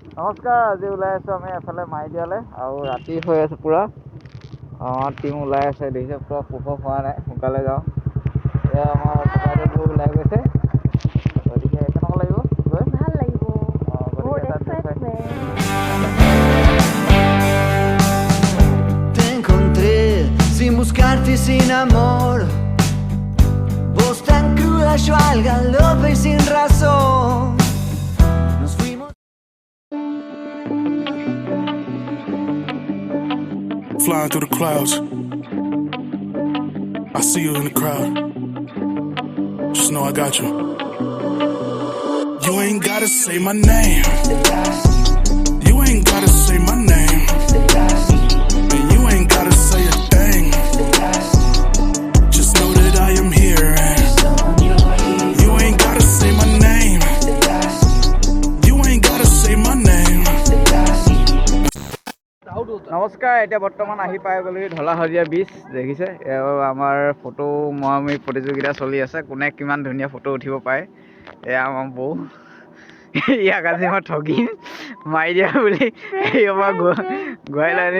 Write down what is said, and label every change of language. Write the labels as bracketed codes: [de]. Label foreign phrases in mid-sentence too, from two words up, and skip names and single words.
[as] নমস্কাৰ, আজি ওলাই আছোঁ আমি এফালে মাইদিয়ালৈ আৰু ৰাতি হৈ আছে পূৰা। টিম ওলাই আছে, দেখিছে পূৰা পোহৰ হোৱা নাই, সোনকালে যাওঁ। এয়া আমাৰ ককাইদেউবোৰ ওলাই গৈছে, গতিকে কেনেকুৱা লাগিব গৈ? ভাল লাগিব। [es] Te encontré sin buscarte y sin amor. Vos tan cruda, yo al galope y sin razón. Nos fuimos. [en] Flying through the clouds, I see you in the crowd. Just know I got you. You ain't gotta say my name. You ain't gotta say my name. And you ain't gotta say a thing. Just know that I am here. And you ain't gotta say my name. You ain't gotta say my name. [as] নমস্কাৰ, এতিয়া বৰ্তমান আহি পাই গ'লোহি ঢলা-শদিয়া বীচ। দেখিছে আমাৰ ফটো মৰামৰি প্ৰতিযোগিতা চলি আছে, কোনে কিমান ধুনীয়া ফটো উঠিব পাৰে। এয়া আমাৰ বৌ, ইয়াক আজি মই ঠগিম, মাৰি দিয়া বুলি আমাৰ ঘূৰাই লানি।